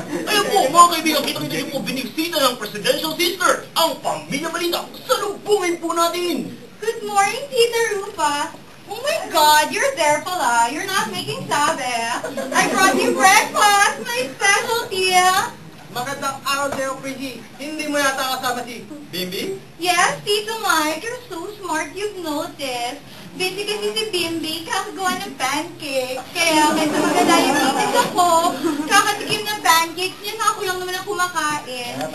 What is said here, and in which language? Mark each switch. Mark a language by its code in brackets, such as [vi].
[tl] Ayun po, mga kaibigan, kita-kita niyo po binigsita ng Presidential Sister, ang Pamilya Balita. Salubungin po natin! [en] Good morning, Tita Rufa. Oh my God, you're there pala. You're not making sabe. I brought you breakfast, my specialty. [tl] Magandang araw sa'yo, Prissy. Hindi mo yata kasama si Bimbi? [en] Yes, Tito Mike, you're so smart, you've noticed. [tl] Busy kasi si Bimbi, kakagawa ng pancake. Kaya kaysa magdadiabetes ako, kakatikim ng pancakes niya na ako lang naman ang kumakain.